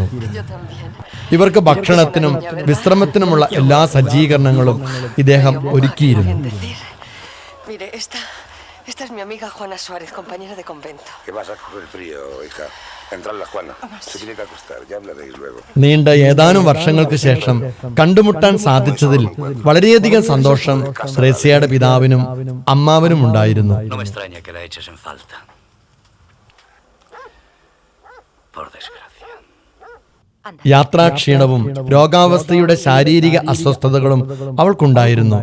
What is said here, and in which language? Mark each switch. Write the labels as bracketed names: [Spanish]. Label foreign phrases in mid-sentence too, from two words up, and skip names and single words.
[Malayalam] ഇവർക്ക് ഭക്ഷണത്തിനും വിശ്രമത്തിനുമുള്ള എല്ലാ സജ്ജീകരണങ്ങളും ഇദ്ദേഹം ഒരുക്കിയിരുന്നു. [Spanish] Esta es mi amiga Juana Suárez, compañera de convento. ¿Qué vas a coger frío, hija? Entra la Juana. Se tiene que acostar, ya hablaréis luego. [Malayalam] നീണ്ട ഏതാനും വർഷങ്ങൾക്ക് ശേഷം കണ്ടുമുട്ടാൻ സാധിച്ചതിൽ വളരെയധികം സന്തോഷം ത്രേസ്യയുടെ പിതാവിനും അമ്മാവനും ഉണ്ടായിരുന്നു. യാത്രാക്ഷീണവും രോഗാവസ്ഥയുടെ ശാരീരിക അസ്വസ്ഥതകളും അവൾക്കുണ്ടായിരുന്നു.